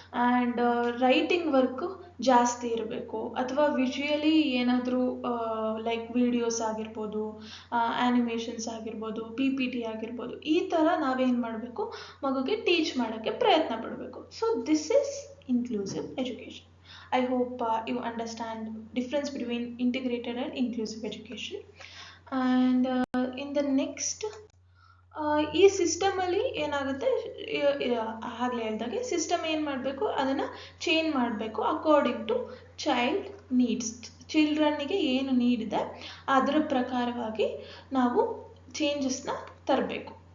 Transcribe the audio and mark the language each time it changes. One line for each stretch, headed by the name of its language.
Kannada: And writing work ಜಾಸ್ತಿ ಇರಬೇಕು. ಅಥವಾ ವಿಜುವಲಿ ಏನಾದರೂ ಲೈಕ್ ವಿಡಿಯೋಸ್ ಆಗಿರ್ಬೋದು, ಆ್ಯನಿಮೇಷನ್ಸ್ ಆಗಿರ್ಬೋದು, PPT ಆಗಿರ್ಬೋದು, ಈ ಥರ ನಾವೇನು ಮಾಡಬೇಕು, ಮಗುಗೆ ಟೀಚ್ ಮಾಡೋಕ್ಕೆ ಪ್ರಯತ್ನ ಪಡಬೇಕು.
English: So this is inclusive education. I hope you understand difference between integrated and inclusive education. And in the next,
Kannada: ಈ ಸಿಸ್ಟಮಲ್ಲಿ ಏನಾಗುತ್ತೆ, ಆಗಲೇ ಹೇಳಿದಾಗೆ ಸಿಸ್ಟಮ್ ಏನು ಮಾಡಬೇಕು, ಅದನ್ನು ಚೇಂಜ್ ಮಾಡಬೇಕು
English: According to child needs.
Kannada: ಚಿಲ್ಡ್ರನ್ನಿಗೆ ಏನು ನೀಡಿದೆ ಅದರ ಪ್ರಕಾರವಾಗಿ ನಾವು ಚೇಂಜಸ್ನ ತರಬೇಕು.